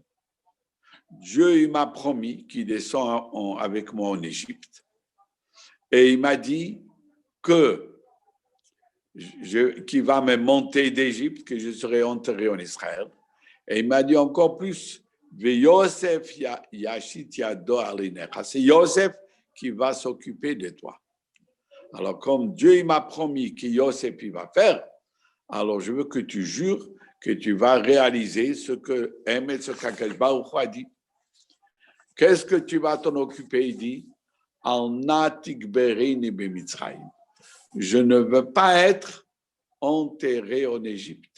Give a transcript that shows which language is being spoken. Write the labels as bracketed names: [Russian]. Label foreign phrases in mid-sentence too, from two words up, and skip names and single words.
[French] Dieu il m'a promis qu'il descend avec moi en Égypte. Et il m'a dit qu'il va me monter d'Égypte, que je serai enterré en Israël. Et il m'a dit encore plus, [Hebrew] יוסף ישית ידו על עיניך. [French] C'est Yosef qui va s'occuper de toi. Alors, comme Dieu il m'a promis que Yosef il va faire, alors je veux que tu jures que tu vas réaliser ce que qu' [Hebrew] הקדוש ברוך הוא [French] a dit. Qu'est-ce que tu vas t'en occuper? Il dit, je ne veux pas être enterré en Égypte.